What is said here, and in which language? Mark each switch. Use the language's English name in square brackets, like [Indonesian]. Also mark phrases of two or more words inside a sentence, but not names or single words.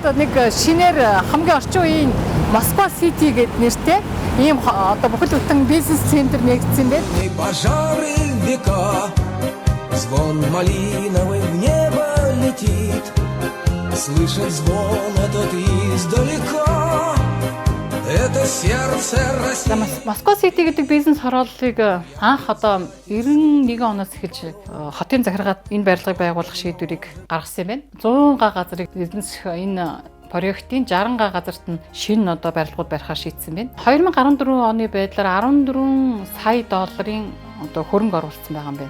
[Mongolian] нэг шинээр хамгийн орчин үеийн Москва Сити гэдэг нэртэй ийм одоо бүхэл бүтэн [Russian] бизнес центр [Mongolian] нэгдсэн байна. [Russian] Пожары века, звон малиновый в небо летит, слышит звон этот издалека. Это сердце России. [Mongolian] Москва Сити гэдэг бизнес хорооллыг анх одоо 91 оноос эхэлж хотын захиргаад энэ барилгыг байгуулах шийдвэрийг гаргасан юм байна. 100 га газрыг эзэнсэх энэ проектын 60 га газарт нь шинэ одоо барилгууд барихаар шийдсэн байна. 2014 оны байдлаар 14 сая долларын одоо хөрөнгө оруулсан байгаа юм байна.